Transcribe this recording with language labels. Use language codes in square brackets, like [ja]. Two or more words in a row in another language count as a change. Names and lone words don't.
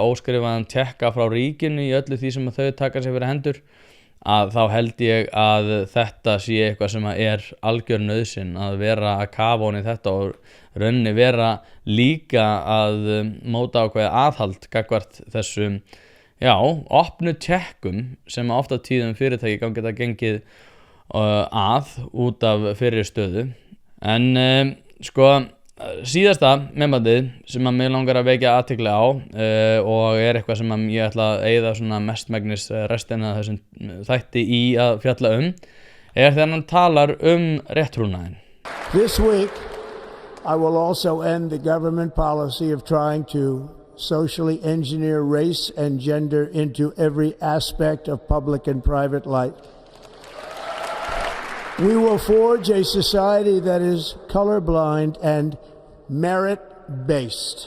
[is] óskrifaðan tékka frá ríkinu í öllu því sem að þau taka sér fyrir hendur, að þá held ég að þetta sé eitthvað sem er algjör nauðsyn að vera að kafa ofan í þetta og rauninni vera líka að móta ákveðið aðhald gagnvart þessum opnu tékkum sem oft á tíðum fyrirtæki geta gengið að út af fyrri stöðu. En síðasta myndbandið sem að mig langar að vekja athygli á og eitthvað sem að ég ætla að eyða svona mestmegnis restina af þessum þætti í að fjalla þegar hann talar rétttrúnaðinn. [en] This week I will also end the government policy of trying to socially engineer race and gender into every aspect of public and private life. We will forge a society that is colorblind and merit-based.